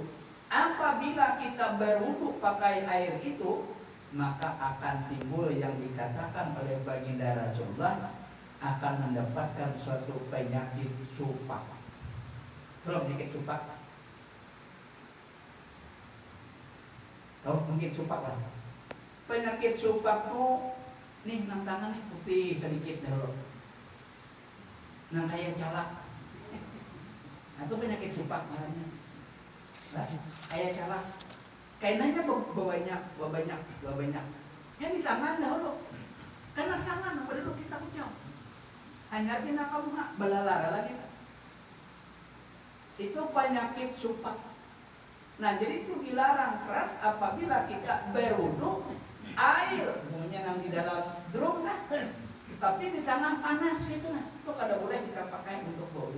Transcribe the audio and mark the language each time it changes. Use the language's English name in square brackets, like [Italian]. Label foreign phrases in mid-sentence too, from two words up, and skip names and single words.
[Indonesian] Apabila kita berwudu pakai air itu, maka akan timbul yang dikatakan oleh baginda Rasulullah, akan mendapatkan suatu penyakit supak. Belum dikit supak. Tahu mungkin supak lah. [Banjar] Penyakit supak tuh nih nang tangan nih putih sedikit dulu. Nang kayak calak. [Indonesian] Nah, itu penyakit supak namanya. [Banjar] Nah, kayak calak. Kainanya banyak. [Indonesian] Yang di tangan dahulu. Karena tangan perlu kita ucap. [Banjar] Hanya kita kamu balalara lagi. [Indonesian] Itu penyakit supak. [Banjar] Nah, jadi itu dilarang keras apabila kita berwudu air punya yang di dalam drum nah, tapi di tangan panas gitu nah, itu kada boleh kita pakai untuk wudu.